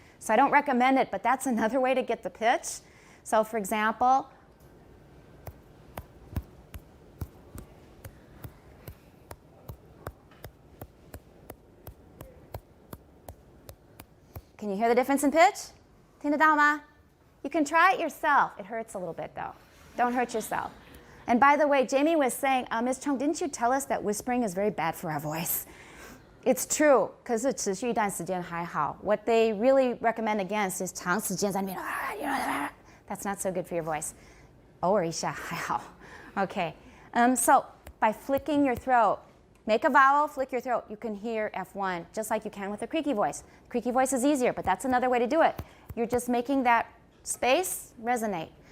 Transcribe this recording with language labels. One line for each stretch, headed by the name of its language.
English: So I don't recommend it, but that's another way to get the pitch. So for example, can you hear the difference in pitch?
Chinese: 听得到吗?
English: You can try it yourself. It hurts a little bit though. Don't hurt yourself. And by the way, Jamie was saying, Ms. Chung, didn't you tell us that whispering is very bad for our voice? It's true, because
Chinese: 持续一段时间还好.
English: What they really recommend against is
Chinese: 长时间在那边,
English: that's not so good for your voice.
Chinese: 偶尔一下还好.
English: Okay, so by flicking your throat, make a vowel, flick your throat, you can hear F1 just like you can with a creaky voice. Creaky voice is easier, but that's another way to do it. You're just making that space resonate.